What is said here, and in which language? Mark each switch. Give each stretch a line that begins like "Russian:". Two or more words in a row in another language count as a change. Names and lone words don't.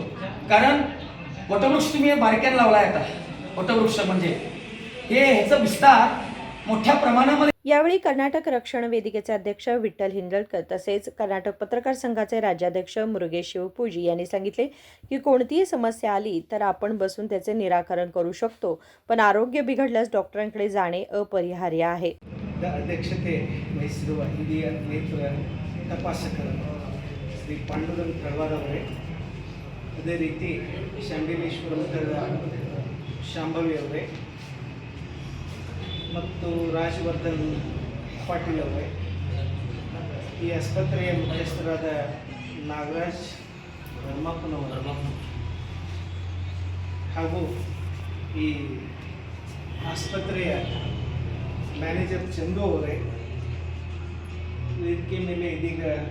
Marathi: कारण वटवृक्ष तुम्ही बारक्यानं लावलाय. आता वटवृक्ष म्हणजे हे ह्याचा विस्तार मोठ्या प्रमाणामध्ये. यावेळी कर्नाटक रक्षण वेदिकेचे अध्यक्ष विठ्ठल हिंदळकर तसेच कर्नाटक पत्रकार संघाचे राज्याध्यक्ष मुरुगेश शिवपूजी यांनी सांगितले की कोणतीही समस्या आली तर आपण बसून त्याचे निराकरण करू शकतो, पण आरोग्य बिघडल्यास डॉक्टरांकडे जाणे अपरिहार्य आहे.
Kannada: ಅಧ್ಯಕ್ಷತೆ ವಹಿಸಿರುವ ಹಿರಿಯ ನೇತ್ರ ತಪಾಸಕರು ಶ್ರೀ ಪಾಂಡುರಂಗ ತಳವಾರ್ ಅವರೇ, ಅದೇ ರೀತಿ ಶಾಂಡಿಲೇಶ್ವರ ಮಠದ ಶಾಂಭವಿ ಅವರೇ ಮತ್ತು ರಾಜವರ್ಧನ್ ಪಾಟೀಲ್ ಅವರೇ, ಈ ಆಸ್ಪತ್ರೆಯ ಮುಖ್ಯಸ್ಥರಾದ ನಾಗರಾಜ್ ಧರ್ಮಪ್ಪನವರು ಹಾಗೂ ಈ ಆಸ್ಪತ್ರೆಯ ಮ್ಯಾನೇಜರ್ ಚಂದು ಅವರೇ, ವೇದಿಕೆ ಮೇಲೆ ಇದೀಗ